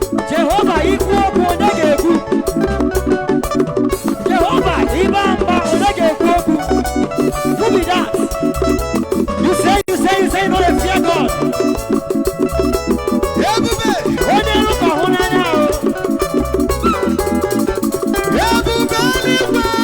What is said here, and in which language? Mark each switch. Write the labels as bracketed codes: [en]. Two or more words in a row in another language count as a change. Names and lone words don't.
[ig] Jehova ikwu okwu, onye ga-ekwu? Jehova ịba mba, onye ga-ekwu okwu? [pcm] Who be that? You say, you say, you say, you no dey fear God. [ig] Ebube! Onye iro ka hụ n'anya o. Ebube eluigwe!